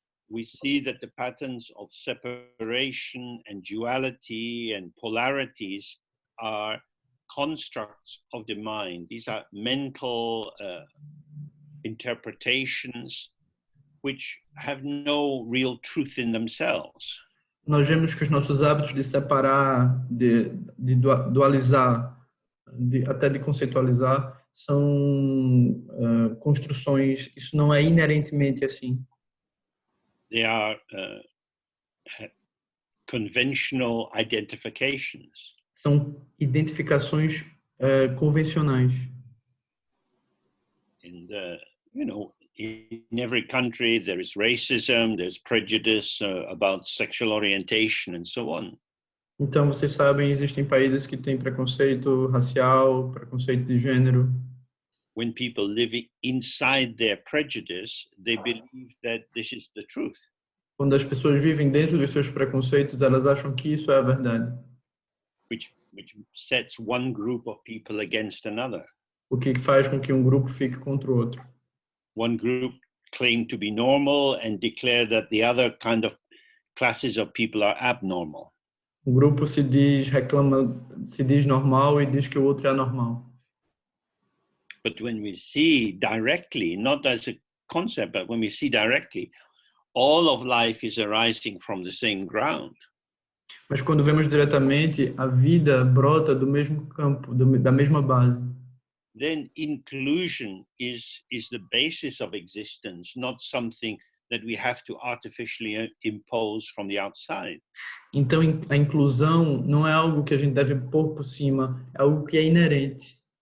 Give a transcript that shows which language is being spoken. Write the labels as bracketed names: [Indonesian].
[English] we see that the patterns of separation and duality and polarities are constructs of the mind. These are mental interpretations which have no real truth in themselves. [Portuguese] nós vemos que os nossos hábitos de separar, de dualizar, até de conceitualizar, são construções, isso não é inerentemente assim. [English] They are conventional identifications. [Portuguese] São identificações convencionais. [English] And, in every country there is racism, there's prejudice about sexual orientation and so on. [Portuguese] Então, vocês sabem, existem países que têm preconceito racial, preconceito de gênero. [English] When people live inside their prejudice, they believe that this is the truth. [Portuguese] Quando as pessoas vivem dentro dos seus preconceitos, elas acham que isso é a verdade. [English] Which sets one group of people against another. [Portuguese] O que faz com que um grupo fique contra o outro. [English] One group claim to be normal and declare that the other kind of classes of people are abnormal. [Portuguese] Um grupo se diz normal e diz que o outro é anormal. [English] But when we see directly, not as a concept, but when we see directly, all of life is arising from the same ground. [Portuguese] Mas quando vemos diretamente, a vida brota do mesmo campo, da mesma base. [English] Then inclusion is the basis of existence, not something that we have to artificially impose from the outside. [Portuguese] Então a inclusão não é algo que a gente deve pôr por cima, é algo que é inerente.